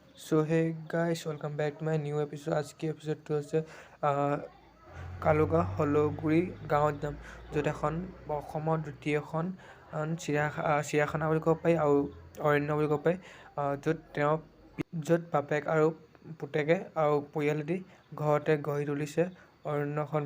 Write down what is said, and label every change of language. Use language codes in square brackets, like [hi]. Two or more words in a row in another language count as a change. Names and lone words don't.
[en] so hey guys welcome back to my new episode. [hi] आज की [as] एपिसोडটো হৈছে কালুগা হলগুৰি গাঁৱত যাম, য'ত এখন অসমৰ দ্বিতীয়খন চিৰিয়াখানা বুলি ক'ব পাৰি আৰু অৰণ্য বুলি ক'ব পাৰি, য'ত বাপেক আৰু পুতেকে আৰু পৰিয়ালেদি ঘৰতে গঢ়ি তুলিছে অৰণ্যখন।